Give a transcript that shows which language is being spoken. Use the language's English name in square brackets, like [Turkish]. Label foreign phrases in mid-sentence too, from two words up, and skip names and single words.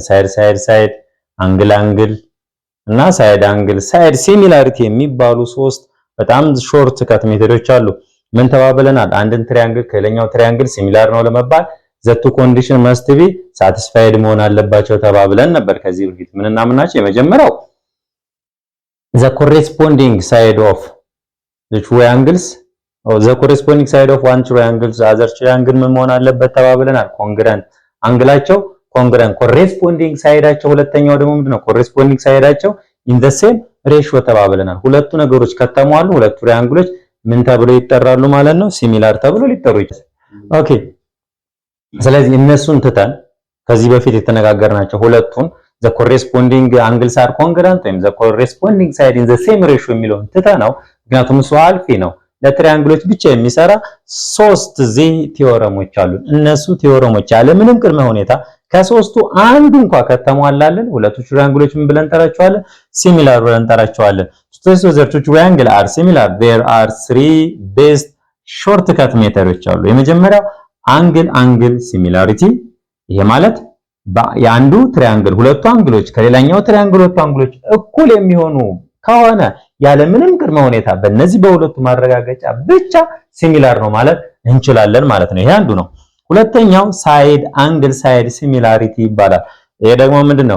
[English] side angle [Amharic] እና [English] side angle side similarity [Amharic] የሚባሉ ሶስት በጣም [English] short cut methods [Amharic] አሉ። ምን ተባብለናል? አንድን ትራያንግል ከሌላኛው ትራያንግል ሲሚላር ነው ለመባል [English] the two condition must be satisfied [Amharic] መሆን አለባቸው ተባብለን ነበር ከዚህ በፊት። ምን እና ምን ናቸው? የመጀመሪያው [English] the corresponding side of the triangles or the corresponding side of one triangle the other triangle [Amharic] ምን መሆን አለበት ተባብለናል? ኮንግረንት አንግላቸው ኮንግረንት corresponding ሳይዳቸው። ሁለተኛው ደግሞ ምንድነው? corresponding ሳይዳቸው [English] in the same ratio [Amharic] ተባብለናል። ሁለቱ ነገሮች ከተሟሉ ሁለቱ ትራያንግሎች ምን ተብለው ይጠራሉ ማለት ነው? ሲሚላር ተብሎ ሊጠሩ ይችላል። ኦኬ ስለዚህ እነሱን ትተን ከዚህ በፊት የተነጋገርናቸው ሁለቱን [English] the corresponding angles are congruent [Amharic] ወይም [English] the corresponding side in the same ratio [Amharic] የሚለውን ትተነው፣ ምክንያቱም እሱ አልፊ ነው ለትሪያንግሎች ብቻ የሚሰራ ሶስት ቲዮረሞች አሉ። እነሱ ቲዮረሞች ያለ ምንም ቅድመ ሁኔታ ከሶስቱ አንዱ እንኳን ከተሟላልን ሁለቱ ትሪያንግሎች ምን ብለን እንጠራቸዋለን? ሲሚላር ብለን እንጠራቸዋለን። [English] so the two triangles are similar there are three best shortcut methods [Amharic] አሉ። የመጀመሪያው [English] angle similarity። [Amharic] ይሄ ማለት የአንዱ ትሪያንግል ሁለቱ አንግሎች ከሌላኛው ትሪያንግል ሁለቱ አንግሎች እኩል የሚሆኑ ከሆነ ያለ ምንም ቅድመ ሁኔታ በእነዚህ በሁለቱ ማረጋገጫ ብቻ ሲሚላር ነው ማለት እንችላለን ማለት ነው። ይሄ አንዱ ነው። ሁለተኛው [English] side angle side similarity [Amharic] ይባላል። ይሄ ደግሞ ምንድነው?